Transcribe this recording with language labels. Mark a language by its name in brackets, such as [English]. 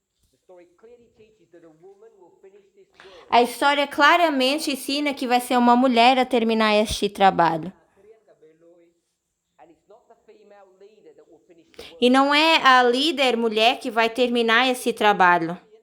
[English] The story clearly teaches that a woman will finish this work. [Portuguese] A história claramente ensina que vai ser uma mulher a terminar este trabalho. [English] And it's not the female leader that will finish the work. [Portuguese] E não é a líder mulher que vai terminar esse trabalho.